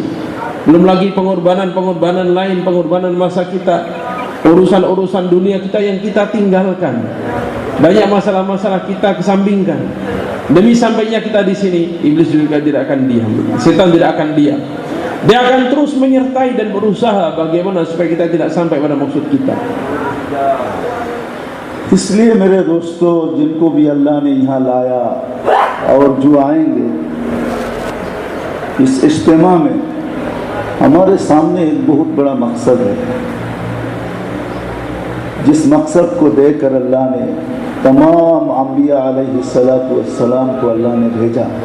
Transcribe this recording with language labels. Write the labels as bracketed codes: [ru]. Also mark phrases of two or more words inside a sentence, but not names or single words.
[id] Belum lagi pengorbanan lain, pengorbanan masa kita, urusan-urusan dunia kita yang kita tinggalkan. Banyak masalah-masalah kita kesampingkan demi sampainya kita di sini. Iblis juga tidak akan diam, setan tidak akan diam. Dia akan terus menyertai dan berusaha bagaimana supaya kita tidak sampai pada maksud kita. [hi] इसलिए मेरे दोस्तों, जिनको भी अल्लाह ने यहाँ लाया और जो आएंगे इस इज्तिमा में, हमारे सामने एक बहुत बड़ा मकसद है, जिस मकसद को देखकर अल्लाह ने तमाम अंबिया [ar] عليه الصلاة والسلام [hi] को अल्लाह ने भेजा।